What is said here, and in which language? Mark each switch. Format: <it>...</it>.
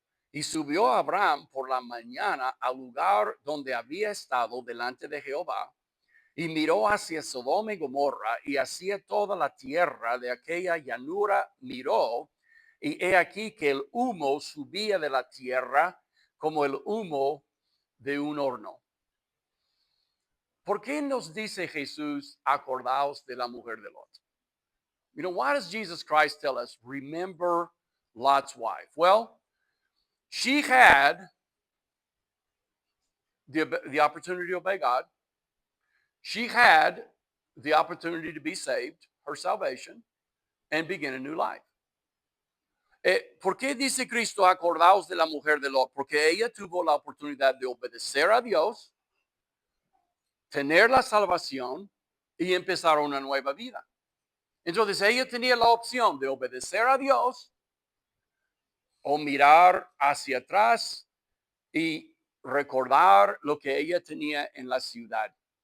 <es>Y subió Abraham por la mañana al lugar donde había estado delante de Jehová, y miró hacia Sodoma y Gomorra y hacia toda la tierra de aquella llanura miró, y he aquí que el humo subía de la tierra como el humo de un horno. ¿Por qué nos dice Jesús, acordaos de la mujer de Lot?</es> <en>You know, why does Jesus Christ tell us, remember Lot's wife? Well, she had the opportunity to obey God. She had the opportunity to be saved, her salvation, and begin a new life.</en> <es>¿Por qué dice Cristo, acordaos de la mujer de Lot? Porque ella tuvo la oportunidad de obedecer a Dios, tener la salvación y empezar una nueva vida. Entonces ella tenía la opción de obedecer a Dios o mirar hacia atrás y recordar lo que ella tenía en la ciudad.</es>